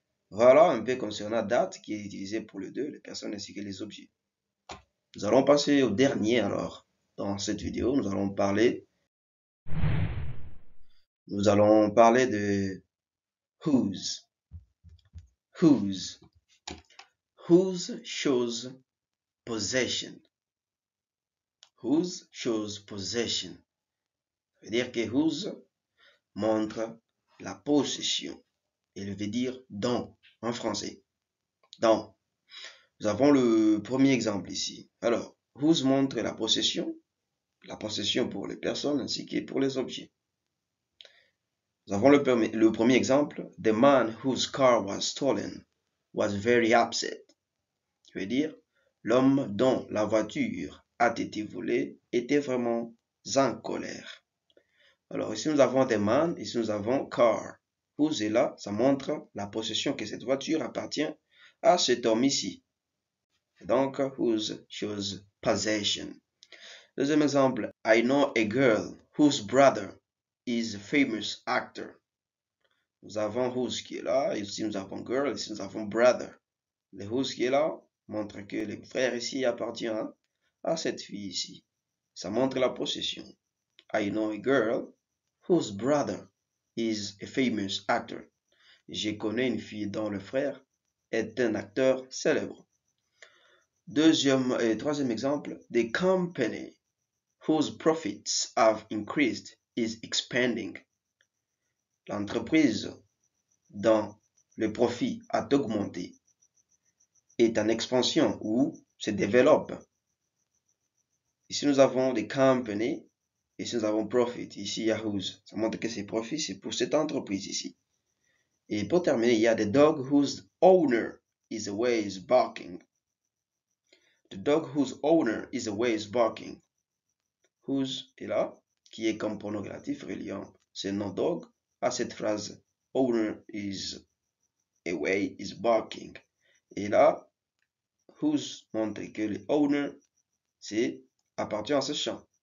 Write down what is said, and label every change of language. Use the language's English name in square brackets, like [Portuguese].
[French] Voilà un peu concernant that qui est utilisé pour les deux, les personnes ainsi que les objets. Nous allons passer au dernier alors. Dans cette vidéo, nous allons parler de whose. [English] Whose. Whose shows possession. Whose shows possession. [French] Ça veut dire que whose montre la possession. Il veut dire dans en français. Dans. Nous avons le premier exemple ici. Alors, whose montre la possession pour les personnes ainsi que pour les objets. Nous avons le premier exemple. [English] The man whose car was stolen was very upset. [French] Je veux dire, l'homme dont la voiture a été volée était vraiment en colère. Alors ici nous avons the man, ici nous avons car. Whose est là, ça montre la possession que cette voiture appartient à cet homme ici. Donc, [English] whose shows possession. [French] Deuxième exemple, [English] I know a girl whose brother is a famous actor. [French] Nous avons whose qui est là, ici nous avons girl, ici nous avons brother. Le whose qui est là montre que le frère ici appartient à cette fille ici. Ça montre la possession. [English] I know a girl whose brother is a famous actor. [French] Je connais une fille dont le frère est un acteur célèbre. Troisième exemple, [English] the company whose profits have increased is expanding. [French] L'entreprise dont le profit a augmenté est en expansion ou se développe. Ici, nous avons the company. Ici, nous avons profit. Ici, il y a whose. Ça montre que c'est profit, c'est pour cette entreprise ici. Et pour terminer, il y a [English] the dog whose owner is always barking. The dog whose owner is always barking. [French] Whose est là, qui est comme pronom relatif reliant ce nom dog à cette phrase [English] owner is away is barking. [French] Et là, whose montre que le owner c'est appartient à ce champ.